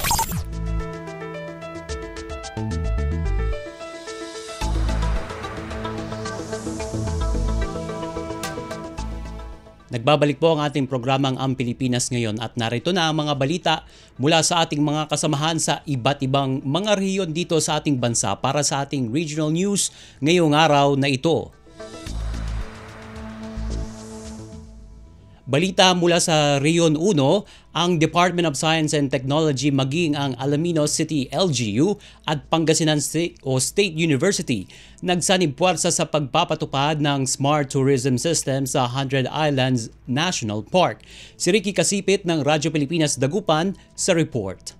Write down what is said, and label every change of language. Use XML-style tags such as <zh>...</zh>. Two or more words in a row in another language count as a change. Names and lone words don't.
<tl>Nagbabalik po ang ating programang Ang Pilipinas Ngayon at narito na ang mga balita mula sa ating mga kasamahan sa iba't ibang mga rehiyon dito sa ating bansa para sa ating</tl> <en>regional news</en> <tl>ngayong araw na ito. Balita mula sa Rehiyon 1, ang Department of Science and Technology maging ang Alaminos City LGU at Pangasinan State University nagsanib puwersa sa pagpapatupad ng Smart Tourism System sa 100 Islands National Park. Si Ricky Kasipit ng Radyo Pilipinas Dagupan sa report.</tl>